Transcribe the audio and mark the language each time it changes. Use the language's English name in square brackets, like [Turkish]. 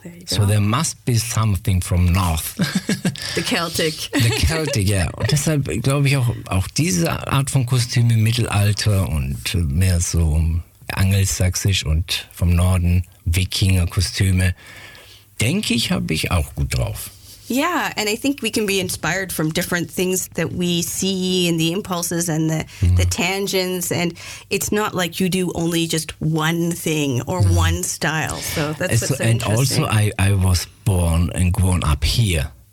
[English] So there must be something from north. The Celtic. The Celtic, ja. [German] Und deshalb glaube ich auch diese Art von Kostüm im Mittelalter und mehr so angelsächsisch und vom Norden, Wikinger-Kostüme, denke ich, habe ich auch gut drauf. [English] Yeah, and I think we can be inspired from different things that we see and the impulses and the tangents. And it's not like you do only just one thing or one style. So that's what's so interesting. And also I was born and grown up here.